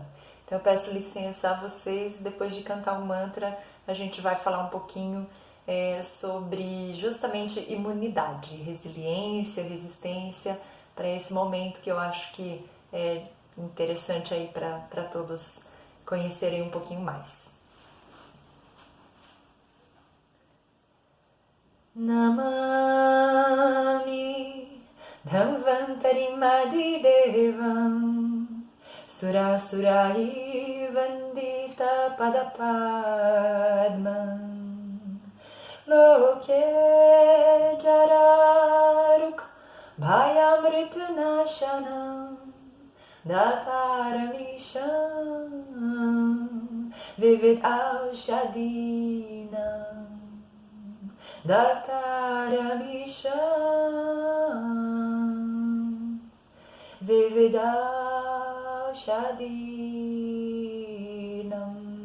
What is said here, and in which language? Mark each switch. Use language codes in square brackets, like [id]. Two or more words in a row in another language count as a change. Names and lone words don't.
[pt] Então eu peço licença a vocês, depois de cantar o mantra, a gente vai falar um pouquinho sobre justamente imunidade, resiliência, resistência, para esse momento que eu acho que é interessante aí para todos conhecerem um pouquinho mais. [sa] Namami Dhanvantarim Adidevam Surasurai Vandita Padapadman Loke Jararuk Bhayamritunashanam Dataramishan Vivid Aushadinam Dataramishan Vividaushadinam.